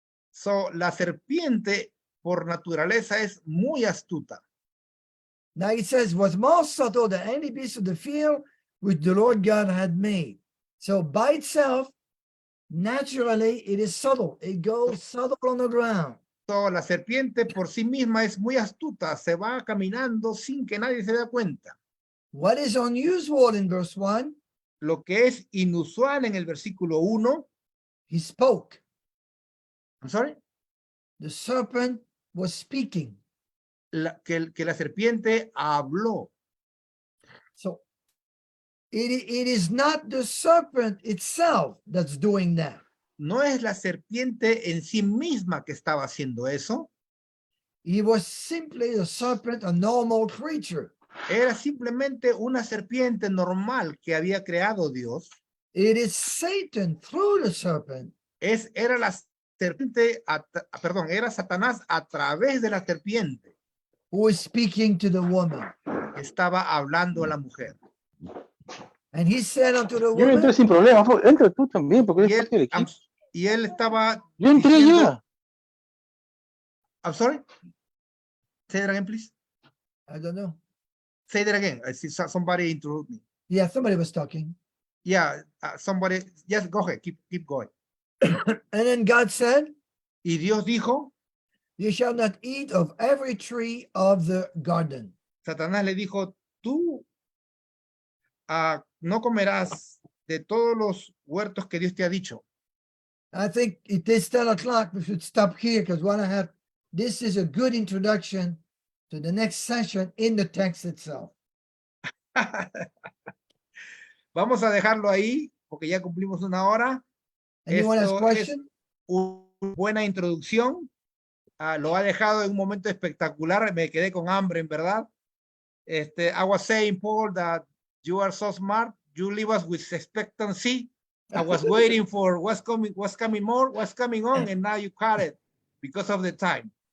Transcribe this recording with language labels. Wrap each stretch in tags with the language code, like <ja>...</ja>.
<es>So, la serpiente por naturaleza es muy astuta.</es> <en>Now it says, was more subtle than any beast of the field which the Lord God had made. So by itself, naturally, it is subtle. It goes subtle on the ground.</en> <es>So, la serpiente por sí misma es muy astuta, se va caminando sin que nadie se dé cuenta.</es> <en>What is unusual in verse 1?</en> <es>Lo que es inusual en el versículo 1,</es> <en>He spoke. I'm sorry, The serpent was speaking.</en> <es>que la serpiente habló.</es> <en>So it is not the serpent itself that's doing that.</en> <es>No es la serpiente en sí misma que estaba haciendo eso,</es> <en>He was simply the serpent, a normal creature.</en> <es>era simplemente una serpiente normal que había creado Dios.</es> <en>It is Satan through the serpent</en> <es>Era la serpiente, era Satanás a través de la serpiente</es> <en>who is speaking to the woman.</en> <es>que estaba hablando a la mujer.</es> <en>And he said unto the</en> <es>Yo entré</es> <en>woman,</en> <es>sin problema, entra tú también, porque Y eres parte del equipo. él estaba Yo entré diciendo, ya.</es> <en>I'm sorry? Say that again, please. I don't know. Say that again. I see somebody interrupt me. Yeah, somebody was talking. Yeah, somebody, yes, go ahead, keep going. And then God said,</en> <es>Y Dios dijo,</es> <en>you shall not eat of every tree of the garden.</en> <es>Satanás le dijo, tú no comerás de todos los huertos que Dios te ha dicho.</es> <en>I think it is 10 o'clock. We should stop here because this is a good introduction to the next session in the text itself.</en> <es>Vamos a dejarlo ahí porque ya cumplimos una hora.</es> <en>Anyone has</en> <es>Esto</es> <en>question?</en> <es>es una buena introducción. Lo ha dejado en un momento espectacular. Me quedé con hambre, en verdad.</es> <en>I was saying, Paul, that you are so smart. You leave us with expectancy. I was waiting for what's coming on, and now you cut it because of the time.</en>